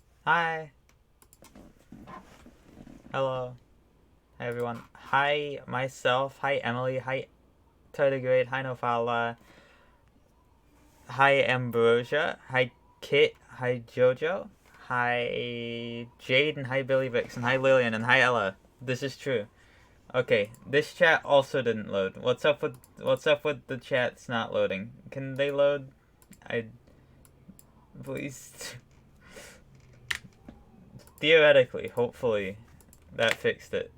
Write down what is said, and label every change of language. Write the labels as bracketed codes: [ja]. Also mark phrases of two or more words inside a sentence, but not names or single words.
[en] Hi. Hello. Hi everyone. Hi myself. Hi Emily. Hi Tardigrade. Hi Nofala. Hi Ambrosia. Hi Kit. Hi Jojo. Hi Jade and hi Billy Vixen. Hi Lillian and hi Ella. This is true. Okay, this chat also didn't load. What's up with the chat's not loading? Can they load? I please. Theoretically, hopefully, that fixed it.